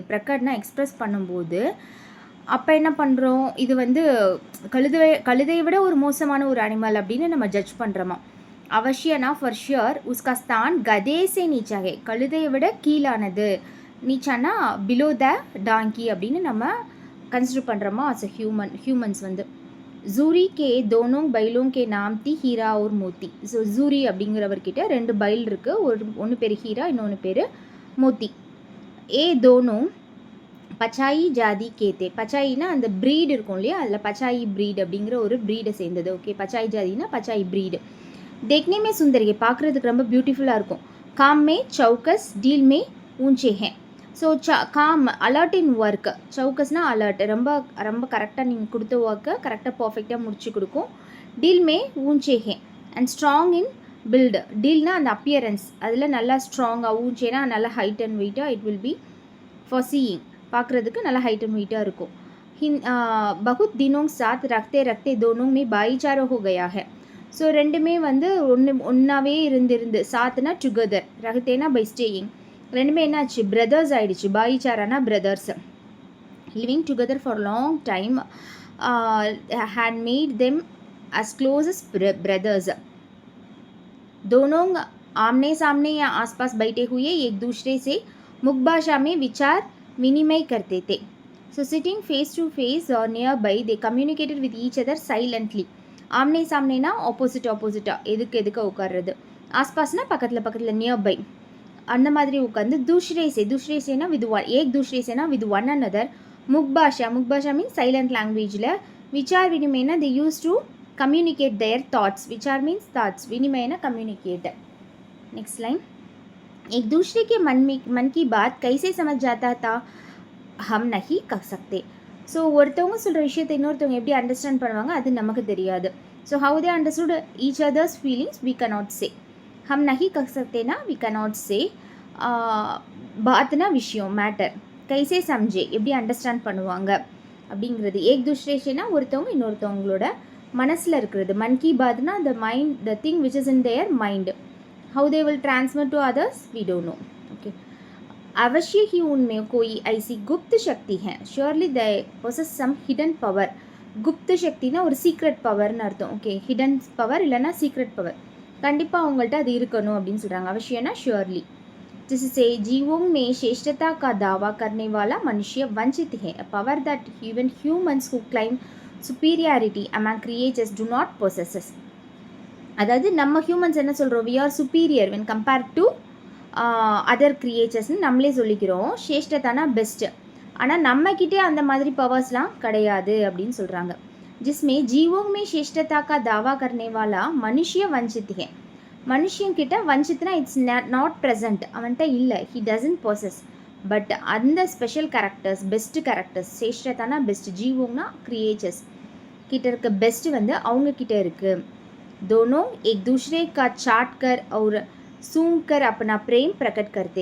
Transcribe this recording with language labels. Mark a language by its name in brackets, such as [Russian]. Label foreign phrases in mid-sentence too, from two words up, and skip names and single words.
[Tamil] பிரகட்னா எக்ஸ்ப்ரெஸ் பண்ணும்போது அப்போ என்ன பண்ணுறோம், இது வந்து கழுதையை விட ஒரு மோசமான ஒரு அனிமல் அப்படின்னு நம்ம ஜட்ஜ் பண்ணுறோமா. அவசியனா [English] for sure, [Hindi] उसका स्थान गधे से नीचा है, [Tamil] கழுதையை விட கீழானது, நீச்சானா [English] below the donkey [Tamil] அப்படின்னு நம்ம கன்சிடர் பண்ணுறோமா [English] as a humans [Tamil] வந்து. [Hindi] झूरी के दोनों बैलों के नाम थी हीरा और मोती. [Tamil] ஸோ ஜூரி அப்படிங்கிறவர்கிட்ட 2 பைல் இருக்குது, ஒன்று பேர் ஹீரா, இன்னொன்று பேர் மோத்தி. [Hindi] ये दोनों पछाई जाति के थे, [Tamil] பச்சாயினா அந்த ப்ரீடு இருக்கும் இல்லையா, அதில் பச்சாயி ப்ரீடு அப்படிங்கிற ஒரு ப்ரீடை சேர்ந்தது. ஓகே, [Hindi] पछाई जाति [Tamil] பச்சாயி ப்ரீடு. [Hindi] देखने में सुंदर, [Tamil] பார்க்குறதுக்கு ரொம்ப பியூட்டிஃபுல்லாக இருக்கும். [Hindi] काम में चौकस, डील में ऊंचे हैं. [Tamil] ஸோ காம் [English] alert in work, [Tamil] சவுக்கஸ்னால் அலர்ட், ரொம்ப ரொம்ப கரெக்டாக நீங்கள் கொடுத்த ஒர்க்கை கரெக்டாக பர்ஃபெக்டாக முடிச்சு கொடுக்கும். [Hindi] डील में ऊंचे हैं [English] and strong in build, [Tamil] டீல்னா அந்த அப்பியரன்ஸ், அதில் நல்லா ஸ்ட்ராங்காக, ஊஞ்சேனா நல்லா [English] height and weight, it will be for seeing, [Tamil] பார்க்குறதுக்கு நல்லா [English] height and weight [Tamil] இருக்கும். [Hindi] बहुत दिनों साथ रहते रहते दोनों में भाईचारा हो गया है. [Tamil] ஸோ ரெண்டுமே வந்து ஒன்றாவே இருந்து சாத்துனா டுகெதர், ரகத்தேனா [English] by staying, [Tamil] ரெண்டுமே என்னாச்சு பிரதர்ஸ் ஆகிடுச்சு. [English] பாயிச்சாரானா brothers, living together for long time, had made them as close as brothers. [Hindi] दोनों आमने सामने या आसपास बैठे हुए एक दूसरे से मुख भाषा में विचार विनिमय करते थे. [English] So sitting face to face or nearby, they communicated with each other silently. [Hindi] आमने सामने [Tamil] ஆப்போசிட்டாக எதுக்கு உட்கார்றது, ஆஸ்பாஸ்னா பக்கத்தில் நியர்பை அந்த மாதிரி உட்காந்து. [Hindi] दूसरे सेना [English] with one, [Hindi] एक दूसरे सेना [English] with one another. [Hindi] मुख भाषा [English] means silent language. [Hindi] विचार विनिमयना [English] they use to communicate their thoughts. [Hindi] विचार [English] means thoughts, [Hindi] विनिमयना कम्युनिकेट. [English] next line, [Hindi] एक दूसरे के मन की बात कैसे समझ जाता था, हम नहीं कर सकते. [Tamil] ஸோ ஒருத்தவங்க சொல்கிற விஷயத்தை இன்னொருத்தவங்க எப்படி அண்டர்ஸ்டாண்ட் பண்ணுவாங்க அது நமக்கு தெரியாது. [English] so how they understood each others feelings we cannot say. [Hindi] हम नहीं कर सकते ना, [English] வி cannot say. [Tamil] பாத்னா விஷயம், மேட்டர், [Hindi] कैसे समझे [Tamil] எப்படி அண்டர்ஸ்டாண்ட் பண்ணுவாங்க அப்படிங்கிறது. [Hindi] एक दूसरे [Tamil] ஒருத்தவங்க இன்னொருத்தவங்களோட மனசில் இருக்கிறது. [Hindi] मन की बात [English] the mind, the thing which is in their mind. how they will transmit to others we don't know. okay, [Hindi] अवश्य ही उनमें कोई ऐसी गुप्त शक्ति है, [English] surely they possess some hidden power. [Hindi] गुप्त शक्तिனா [Tamil] ஒரு [English] secret power [Tamil] அர்த்தம். ஓகே, [English] hidden power [Tamil] இல்லைனா [English] secret power, [Tamil] கண்டிப்பாக அவங்கள்ட்ட அது இருக்கணும் அப்படின்னு சொல்கிறாங்க. அவசியம்னா ஷ்யூர்லி. [Hindi] जिससे जीवों में श्रेष्ठता का दावा करने वाला मनुष्य वंचित है, [English] a power that even humans who claim superiority among creatures do not possess. [Tamil] அதாவது நம்ம ஹியூமன்ஸ் என்ன சொல்கிறோம், [English] we are superior when compare to other creatures [Tamil] நம்மளே சொல்லிக்கிறோம். சேஷ்டதானா பெஸ்ட்டு. ஆனால் நம்மக்கிட்டே அந்த மாதிரி பவர்ஸ்லாம் கிடையாது அப்படின்னு சொல்கிறாங்க. [Hindi] जिसमें जीवों में श्रेष्ठता का दावा करने वाला मनुष्य वंचित है. [Tamil] மனுஷங்கிட்ட வஞ்சித்னா [English] it's not present, [Tamil] அவன்கிட்ட இல்லை, [English] he doesn't possess. [Tamil] பட் அந்த [English] special characters, best characters, [Tamil] சேஷ்டதானா பெஸ்ட், ஜீவோங்னா கிரியேச்சர்ஸ் கிட்ட இருக்க பெஸ்ட்டு வந்து அவங்கக்கிட்ட இருக்குது. [Hindi] दोनों एक दूसरे का चाट कर और सूंघ कर अपना प्रेम प्रकट करते.